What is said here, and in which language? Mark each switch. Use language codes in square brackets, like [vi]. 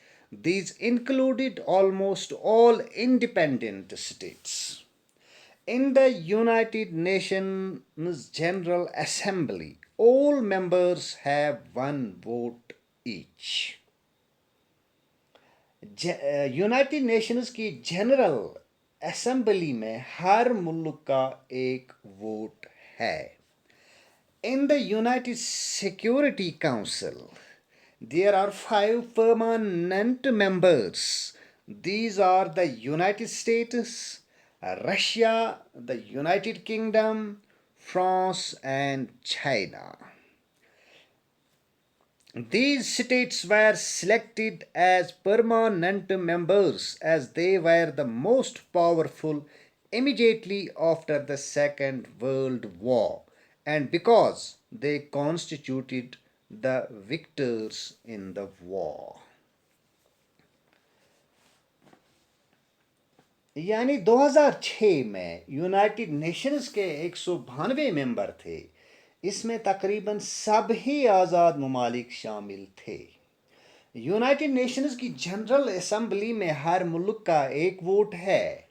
[en] These included almost all independent states. In the United Nations General Assembly, all members have one vote each. [ur] United nations کی general assembly میں ہر ملک کا ایک vote ہے. [en] In the United Security Council, there are 5 permanent members. These are the United States, Russia, the United Kingdom, France, and China. These states were selected as permanent members as they were the most powerful immediately after the Second World War and because they constituted the victors in the war. [ur] یعنی 2006 میں United nations کے 192 ممبر تھے. اس میں تقریباً سب ہی آزاد ممالک شامل تھے. United nations کی جنرل اسمبلی میں ہر ملک کا ایک ووٹ ہے.